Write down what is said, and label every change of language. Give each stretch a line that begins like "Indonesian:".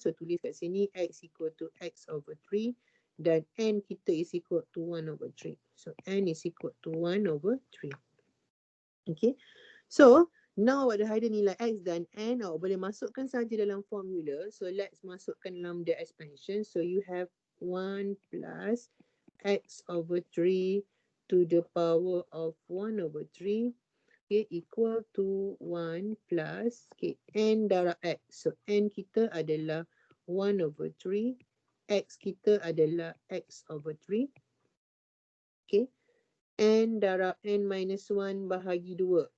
English: So
Malay: tulis kat sini
English: x equal to x over 3
Malay: dan
English: n
Malay: kita
English: is equal to 1 over 3. So n is equal to 1 over 3. Okay, so now
Malay: awak dah ada nilai x dan n, awak boleh masukkan saja dalam formula.
English: So let's
Malay: masukkan dalam
English: the expansion. So you have 1 plus x over 3 to the power of 1 over 3, okay, equal to 1 plus, okay, n
Malay: darab
English: x.
Malay: So n kita adalah 1 over 3, x kita adalah x over 3, okay, n darab n minus 1 bahagi 2.